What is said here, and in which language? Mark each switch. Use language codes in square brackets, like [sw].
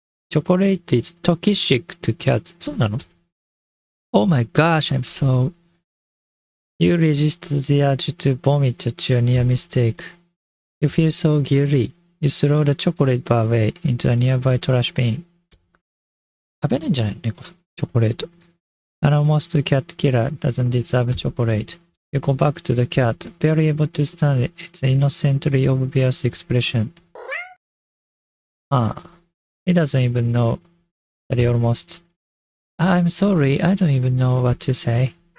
[en] Chocolate is toxic to cats. [ja] そうなの? [en] Oh my gosh, I'm so... You resist the urge to vomit at your near mistake. You feel so guilty. You throw the chocolate bar away into a nearby trash bin. [ja] 食べないんじゃない猫さん、チョコレート。 [en] An almost cat killer doesn't deserve chocolate. You go back to the cat, barely able to stand its innocently obvious expression. He doesn't even know that he almost... I'm sorry, I don't even know what to say.